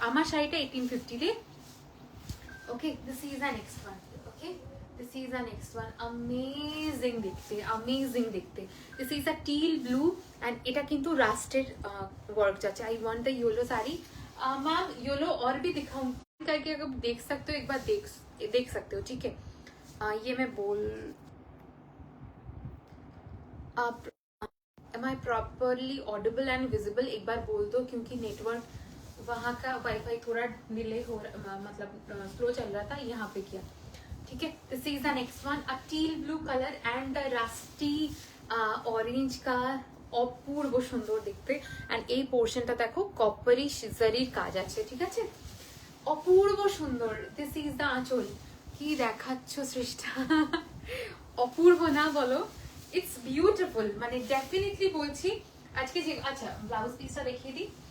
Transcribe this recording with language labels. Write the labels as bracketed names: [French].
[Bangla] আমার শাড়িটা 1850 রে। [English] Okay, this is the next one. Okay, this is the next one, amazing দেখতে। This is a teal blue and [Bangla] এটা কিন্তু রাস্টের वर्क যাচ্ছে। [English] I want the yellow sari. [Hindi] Ma'am yellow और भी दिखाऊं करके, अगर देख सकते हो एक बार देख सकते हो, ठीक है। ये मैं बोल, [English] am I properly audible and visible? [Hindi] एक बार बोल दो, क्योंकि नेटवर्क वहाँ का वाईफाई थोड़ा डिले हो, मतलब स्लो चल रहा था, यहाँ पे किया, ठीक है। [English] this is the next one, a teal blue colour and rusty orange का, [Bangla] অপূর্ব সুন্দর দেখতে। এন্ড এই পোর্শনটা দেখো, কপারি সিজারির কাজ আছে, ঠিক আছে, অপূর্ব সুন্দর। [English] This is the anchal. [Bangla] কি দেখাচ্ছ সৃষ্টা, অপূর্ব না বলো? [English] it's beautiful, [Bangla] মানে ডেফিনেটলি বলছি। আজকে যে, আচ্ছা ব্লাউজ পিসটা দেখিয়ে দিই।